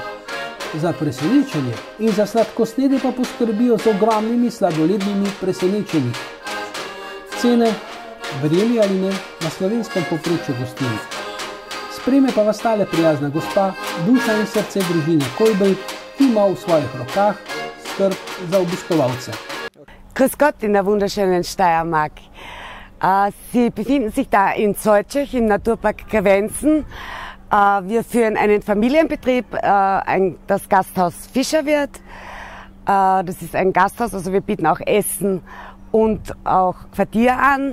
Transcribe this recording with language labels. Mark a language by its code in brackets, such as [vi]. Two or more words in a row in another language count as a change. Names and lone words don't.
[sl] Za presenečenje in za sladkosnedje pa poskrbijo z ogromnimi sladolednimi presenečenji. Cene, verjeli ali ne, na slovenskem povprečju gostili. Sprejme pa vas tale prijazna gospa, duša in srce družine Kolbej, ki ima v svojih rokah skrb za obiskovalce. [de] Grüß Gott in der wunderschönen Steiermark. Sie befinden sich da in Zoltschech im Naturpark Krevenzen. Wir führen einen Familienbetrieb, das Gasthaus Fischerwirt. Das ist ein Gasthaus, also wir bieten auch Essen und auch Quartier an.